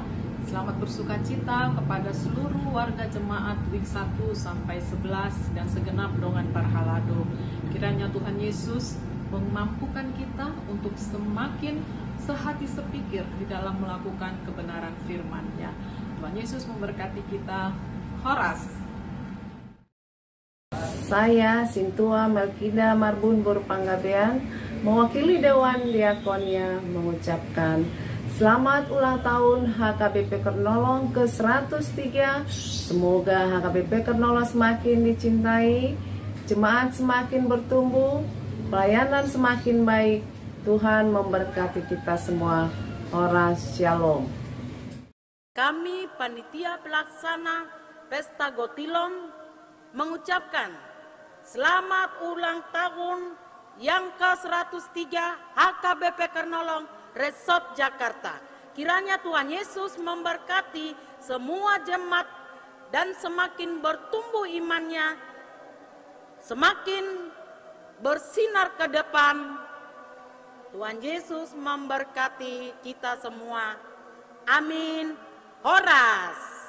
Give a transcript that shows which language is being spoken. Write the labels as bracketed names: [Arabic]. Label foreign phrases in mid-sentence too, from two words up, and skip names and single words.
[Indonesian] Selamat bersuka cita kepada seluruh warga jemaat Week 1 sampai 11 dan segenap [Batak Toba] dongan Parhalado. [Indonesian] Kiranya Tuhan Yesus memampukan kita untuk semakin sehati sepikir di dalam melakukan kebenaran firman-Nya. Tuhan Yesus memberkati kita. Horas. Saya Sintua Melkida Marbun Panggabean mewakili Dewan Diakonia mengucapkan selamat ulang tahun HKBP Kernolong ke-103. Semoga HKBP Kernolong semakin dicintai, jemaat semakin bertumbuh, pelayanan semakin baik. Tuhan memberkati kita semua. Horas, Shalom. Kami panitia pelaksana Pesta Gotilon mengucapkan selamat ulang tahun yang ke-103 HKBP Kernolong Resort Jakarta. Kiranya Tuhan Yesus memberkati semua jemaat dan semakin bertumbuh imannya, semakin bersinar ke depan. Tuhan Yesus memberkati kita semua. Amin. Horas.